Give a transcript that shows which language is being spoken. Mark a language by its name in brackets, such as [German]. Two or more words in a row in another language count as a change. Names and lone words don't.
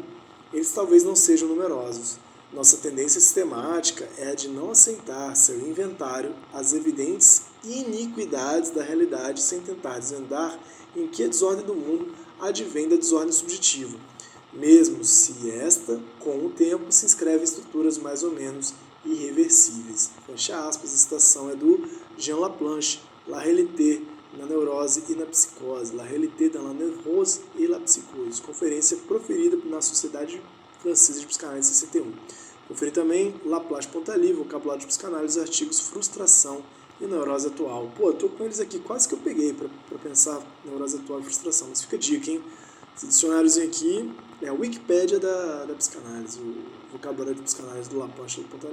[Portuguese] Eles talvez não sejam numerosos. Nossa tendência sistemática é a de não aceitar seu inventário as evidentes iniquidades da realidade sem tentar desvendar em que a desordem do mundo advém da desordem subjetiva, mesmo se esta, com o tempo, se inscreve em estruturas mais ou menos irreversíveis. Fecha aspas, a citação é do Jean Laplanche, [French] La Réalité [Portuguese] na neurose e na psicose, [French] La Réalité dans la neurose et la psychose, [Portuguese] conferência proferida na Sociedade Francesa de Psicanálise em 61. Conferi também Laplace.li, vocabulário de psicanálise, artigos Frustração e Neurose Atual. Pô, eu tô com eles aqui, quase que eu peguei para pensar neurose atual e frustração, mas fica a dica, hein? Esse dicionáriozinho aqui é a Wikipédia da psicanálise, o vocabulário de psicanálise do Laplace.li.